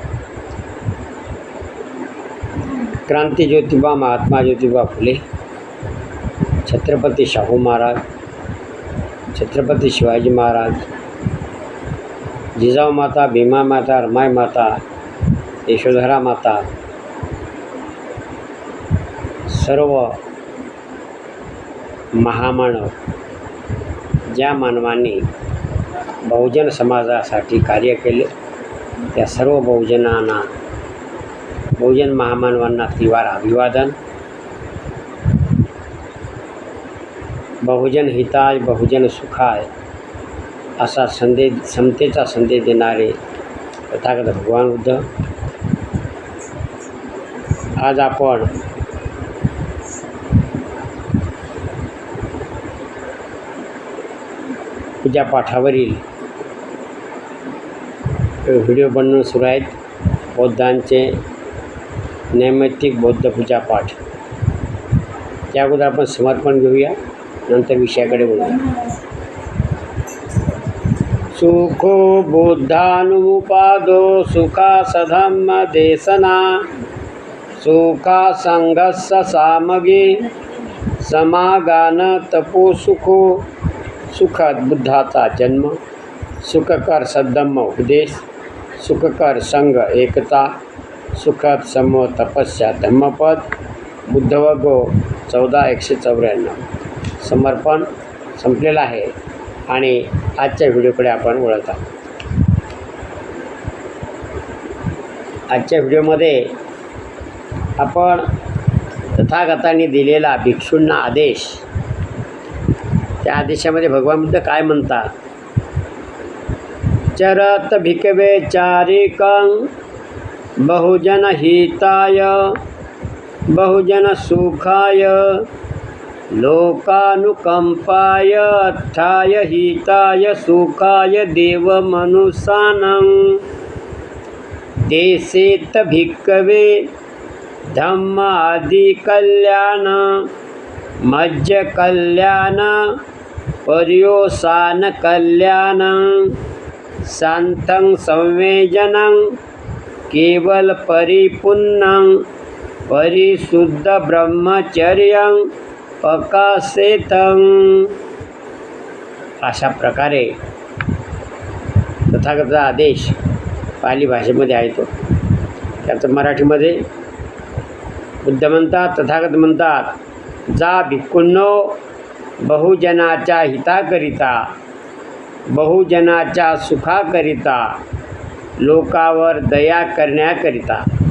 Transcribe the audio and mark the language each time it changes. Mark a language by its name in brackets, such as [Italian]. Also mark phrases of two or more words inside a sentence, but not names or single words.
[Marathi] क्रांती ज्योतिबा महात्मा ज्योतिबा फुले, छत्रपती शाहू महाराज, छत्रपती शिवाजी महाराज, जिजाऊ माता, भीमा माता, रमाई माता, यशोधरा माता, सर्व महामानव, ज्या मानवांनी बहुजन समाजासाठी कार्य केले त्या सर्व बहुजनांना, बहुजन महामानवांना त्रिवार अभिवादन. [Pali] बहुजन हिताय बहुजन सुखाय [Marathi] असा संदेश, समतेचा संदेश देणारे तथागत भगवान बुद्ध. आज आपण पूजापाठावरील व्हिडिओ बनवून सुरू आहेत. बौद्धांचे नैमित्तिक बौद्ध पूजापाठ. त्या अगोदर आपण समर्पण घेऊया, नंतर विषयाकडे बोलूया. [Pali] सुखो बुद्धानुपादो सुखा सधम्म देशना, सुखा संघस्स सामगे समागान तपो सुखो. [Marathi] सुखद बुद्धाचा जन्म, सुखकर सद्धम्म उपदेश, सुखकर संघ एकता, सुखद समूह तपस्या धम्मपद. बुद्धवगो 14:194. समर्पण संपलेलं आहे आणि आजच्या व्हिडिओकडे आपण वळत आहोत. आजच्या व्हिडिओमध्ये आपण तथागतांनी दिलेला भिक्षूंना आदेश, त्या आदेशामध्ये भगवान बुद्ध काय म्हणतात? [Pali] चरत भिकवे चारिकं बहुजन हिताय बहुजन सुखाय लोकानुकंपाय अर्थाय हिताय सुखाय देव मनुष्यानं. देशेत भिक्खवे धम्म आदि कल्याण मज्ज कल्याण पर्योसान कल्याण शांतं संवेजनं केवल परिपूर्णं परिशुद्ध ब्रह्मचर्यं प्रकाशेतं. [Marathi] अशा प्रकारे तथागताचा आदेश पाली भाषेमध्ये आहे. तो त्याचं मराठीमध्ये बुद्ध म्हणतात, तथागत म्हणतात, जा भिक्खूंनो, बहुजनाच्या हिताकरिता, बहुजनाच्या सुखाकरिता, लोकावर दया करण्याकरिता.